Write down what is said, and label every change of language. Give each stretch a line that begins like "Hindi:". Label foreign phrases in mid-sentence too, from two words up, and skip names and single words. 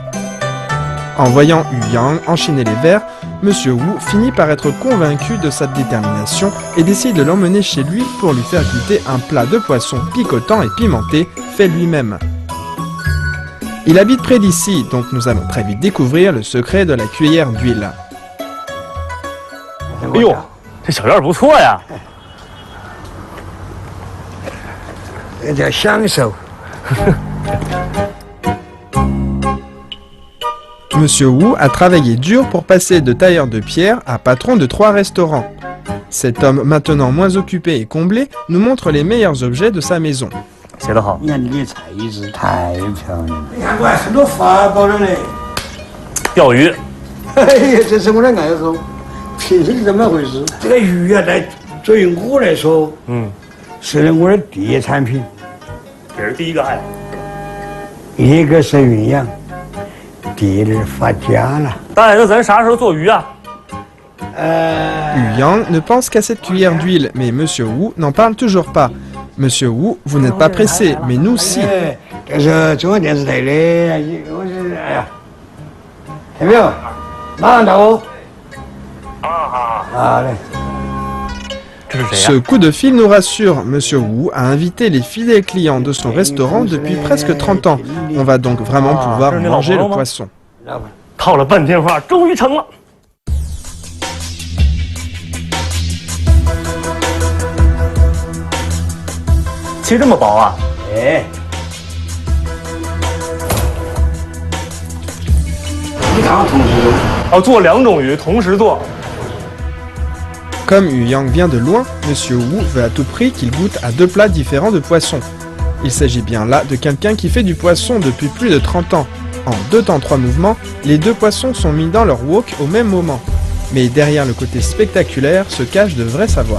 French: En voyant Yu Yang enchaîner les verres, Monsieur Wu finit par être convaincu de sa détermination et décide de l'emmener chez lui pour lui faire goûter un plat de poisson picotant et pimenté fait lui-même. Il habite près d'ici, donc nous allons très vite découvrir le secret de la cuillère d'huile.
Chinese: 哎呦，这小院不错呀！人家享受。
French: Monsieur Wu a travaillé dur pour passer de tailleur de pierre à patron de 3 restaurants. Cet homme, maintenant moins occupé et comblé, nous montre les meilleurs objets de sa maison.
Chinese: 写得好。你看你的才艺太漂亮了。你看我还是个法宝了嘞。钓鱼。哎呀，这是我的爱好，平时是这么回事。这个鱼啊，对于我来说，是我的第一产品。这是第一个爱。一个是营养，第二发家了。大爷，那咱啥时候做鱼啊？
French: Yu Yang ne pense qu'à cette cuillère d'huile, mais Monsieur Wu n'en parle toujours pas. Monsieur Wu, vous n'êtes pas pressé, mais nous si.
Chinese: 这是中央电视台的，我是哎呀，听没有？马上到哦。好嘞。
French: Ce coup de fil nous rassure, Monsieur Wu a invité les fidèles clients de son restaurant depuis presque 30 ans. On va donc vraiment pouvoir manger le poisson.
Chinese: 套了半天话，终于成了。切这么薄啊？哎。你看我同时做。哦，做2种鱼同时做。
French: Comme Yu Yang vient de loin, Monsieur Wu veut à tout prix qu'il goûte à 2 plats différents de poisson. Il s'agit bien là de quelqu'un qui fait du poisson depuis plus de 30 ans. En 2 temps 3 mouvements, les 2 poissons sont mis dans leur wok au même moment. Mais derrière le côté spectaculaire se cache de vrais savoirs.